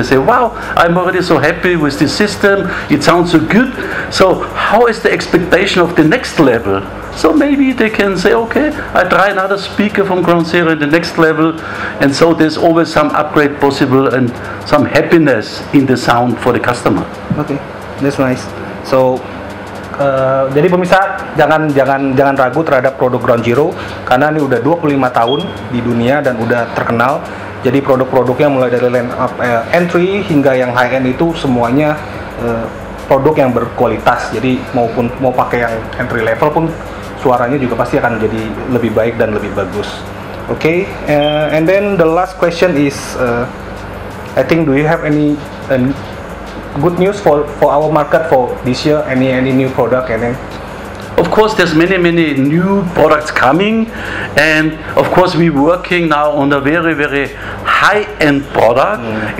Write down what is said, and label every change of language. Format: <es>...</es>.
<en>They say, wow, I'm already so happy with this system, it sounds so good. So how is the expectation of the next level? So maybe they can say, okay, I try another speaker from Ground Zero in the next level. And so there's always some upgrade possible and some happiness in the sound for the customer. Okay, that's nice.</en> <id>So jadi pemirsa, jangan ragu terhadap produk Ground Zero, karena ini udah 25 tahun di dunia dan udah terkenal. Jadi produk-produknya mulai dari line up entry hingga yang high end itu semuanya produk yang berkualitas. Jadi mau pakai yang entry level pun suaranya juga pasti akan jadi lebih baik dan lebih bagus.</id> <en>Okay, and then the last question is, I think, do you have any good news for our market for this year? Any new product? And then Of course, there's many new products coming, and of course we're working now on a very high-end product.</en>